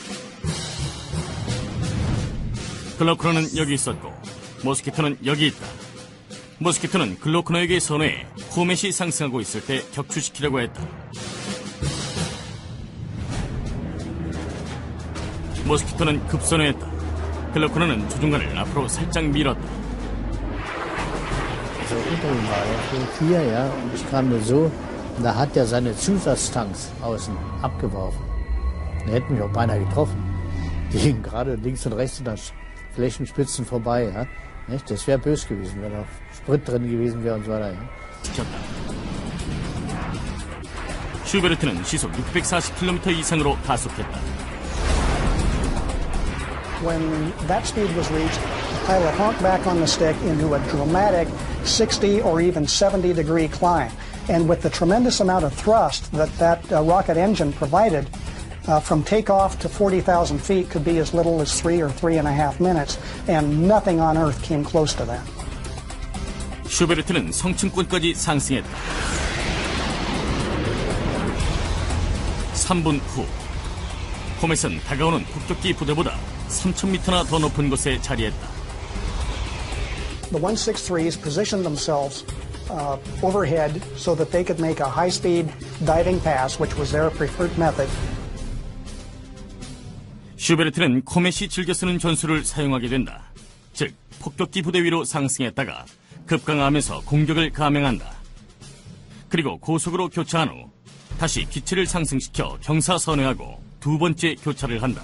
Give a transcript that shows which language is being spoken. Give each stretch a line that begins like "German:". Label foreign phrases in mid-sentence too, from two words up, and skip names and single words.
Korean: 글로크너는 여기 있었고 모스키토는 여기 있다. 모스키토는 글로크너에게 선회해 코멧이 상승하고 있을 때 격추시키려고 했다. 모스키토는 급선회했다. 글로크너는 조종관을 앞으로 살짝 밀었다.
German: So unter ihm war er so 4, ja, und ich kam nur so, und da hat er seine Zusatztanks außen abgeworfen. Da hätten mich auch beinahe getroffen. Die hingen gerade links und rechts an den Flächenspitzen vorbei, ja. Nicht? Das wäre böse gewesen, wenn noch Sprit drin gewesen wäre und so weiter, ja.
Korean: 슈베르트는 시속 640km 이상으로 가속했다.
English: When that speed was reached, the pilot honked back on the stick into a dramatic 60 or even 70 degree climb. And with the tremendous amount of thrust that rocket engine provided, from takeoff to 40,000 feet could be as little as 3 or 3.5 minutes, and nothing on Earth came close to that.
Korean: 슈베르트는 성층권까지 상승했다. 3분 후, 코멧은 다가오는 폭격기 부대보다 3,000m나 더 높은 곳에 자리했다.
English: The 163s positioned themselves overhead so that they could make a high-speed diving pass, which was their preferred method.
Korean: 슈베르트는 코멧이 즐겨 쓰는 전술을 사용하게 된다. 즉, 폭격기 부대 위로 상승했다가 급강하면서 공격을 감행한다. 그리고 고속으로 교차한 후 다시 기체를 상승시켜 경사선회하고 두 번째 교차를 한다.